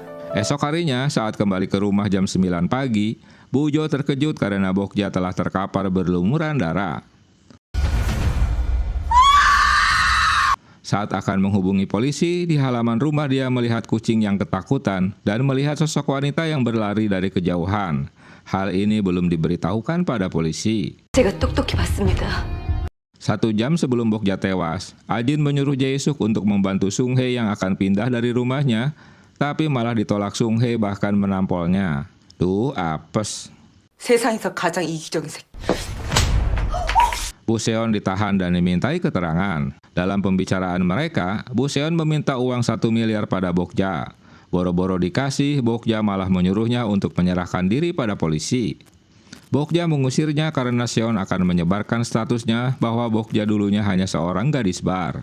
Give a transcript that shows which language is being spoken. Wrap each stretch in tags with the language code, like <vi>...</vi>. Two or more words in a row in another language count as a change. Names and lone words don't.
<id>Esok harinya, saat kembali ke rumah jam 9 pagi, Bujo terkejut karena Bokja telah terkapar berlumuran darah. Saat akan menghubungi polisi, di halaman rumah dia melihat kucing yang ketakutan dan melihat sosok wanita yang berlari dari kejauhan. Hal ini belum diberitahukan pada polisi.</id> <ko>제가 똑똑히 봤습니다.</ko> <id>1 jam sebelum Bokja tewas, Ajin menyuruh Jae-suk untuk membantu Sung-hye yang akan pindah dari rumahnya, tapi malah ditolak Sung-hye bahkan menampolnya. Tuh, apes.</id> <ko>세상에서 가장 이기적인 새끼.</ko> <id>Buseon ditahan dan dimintai keterangan. Dalam pembicaraan mereka, Buseon meminta uang 1 miliar pada Bokja. Boro-boro dikasih, Bokja malah menyuruhnya untuk menyerahkan diri pada polisi. Bokja mengusirnya karena Seon akan menyebarkan statusnya bahwa Bokja dulunya hanya seorang gadis bar.</id>